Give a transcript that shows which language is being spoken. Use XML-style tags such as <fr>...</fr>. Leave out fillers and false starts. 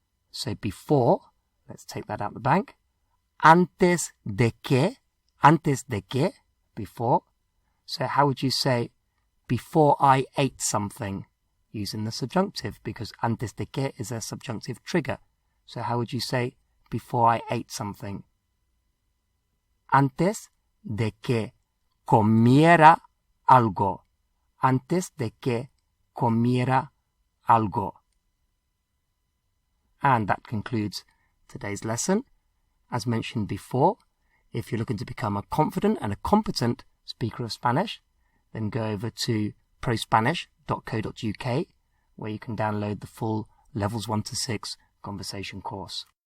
<en>So before, let's take that out the bank.</en> <es>Antes de que,</es> <en>before. So how would you say before I ate something? Using the subjunctive, because</en> <es>antes de que</es> <en>is a subjunctive trigger. So how would you say before I ate something?</en> <es>Antes de que comiera algo. Antes de que comiera algo.</es> <en>And that concludes today's lesson. As mentioned before, if you're looking to become a confident and a competent speaker of Spanish, then go over to prospanish.co.uk, where you can download the full Levels 1 to 6 conversation course.</en>